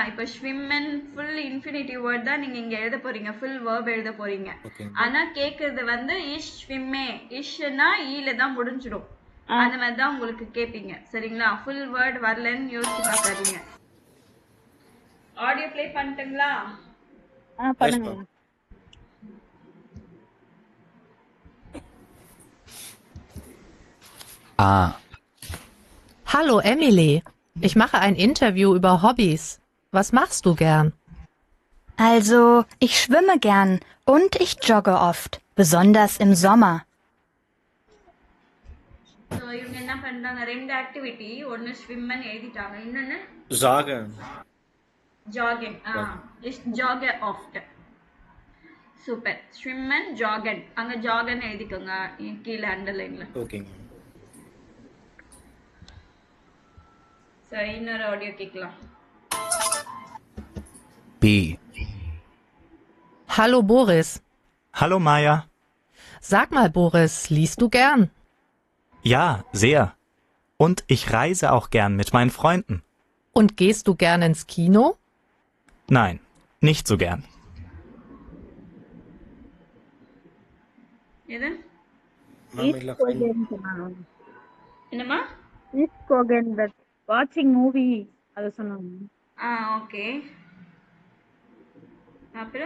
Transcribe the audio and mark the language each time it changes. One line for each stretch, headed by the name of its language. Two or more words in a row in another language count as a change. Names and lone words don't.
Tamil: இப்போ ஸ்விம்மன்
English: full infinitive word
Tamil: தான் நீங்க இங்க எழுத போறீங்க,
English: full verb
Tamil: எழுத போறீங்க. ஆனா கேக்குறது வந்து
German: ich schwimme.
Tamil: இஷ்னா ஈல தான் முடிஞ்சிடும். அந்த மாதிரி தான் உங்களுக்கு கேட்பீங்க, சரிங்களா?
English: full word
Tamil: வரலன்னு யோசிச்சு பார்க்காதீங்க.
English: audio play
Tamil: பண்ணிட்டுங்களா? பண்ணுங்க.
German: Hallo Emily, ich mache ein Interview über Hobbys. Was machst du gern? Also, ich schwimme gern und ich jogge oft, besonders im Sommer.
Tamil: ஸோ இவங்க என்ன பண்றாங்க, ரெண்டு ஆக்டிவிட்டி. ஒன்னு ஸ்விம்மன் எழுதிட்டாங்க, இன்னொன்னு
German: Sagen. ஜாகிங். ich jogge oft. சூப்பர். schwimmen joggen.
Tamil: அங்க ஜாகன் எழுதிக்கோங்க கீழே அண்டர்லைன்ல.
English: Okay.
Tamil: ஸோ இன்னொரு ஆடியோ கேட்கலாம்.
German: B. Hallo Boris. Hallo Maja. Sag mal Boris, liest du gern? Ja, sehr. Und ich reise auch gern mit meinen Freunden. Und gehst du gern ins Kino? Nein, nicht so gern.
Tamil: எது? என்னம்மா?
English: watching movie
Tamil: அது சொன்னாங்க. ஓகே. அப்புறம்